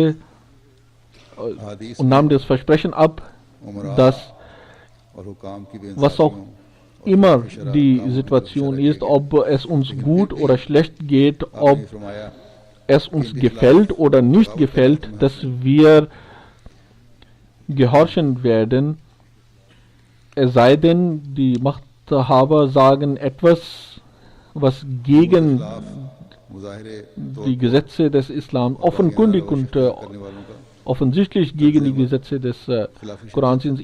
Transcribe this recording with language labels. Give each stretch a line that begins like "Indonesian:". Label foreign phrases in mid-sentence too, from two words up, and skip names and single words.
Urdu: हदीस
German: und nahm das Versprechen ab,
Urdu: उमरा
German: dass
Urdu: اور حکام کی
German: was auch immer die Situation ist, ob es uns gut oder schlecht geht, ob
Urdu: फरमाया
German: es uns gefällt oder nicht gefällt, dass wir gehorchen werden, es sei denn, die Machthaber sagen etwas, was gegen die Gesetze des Islam offenkundig und offensichtlich gegen die Gesetze des Korans sind.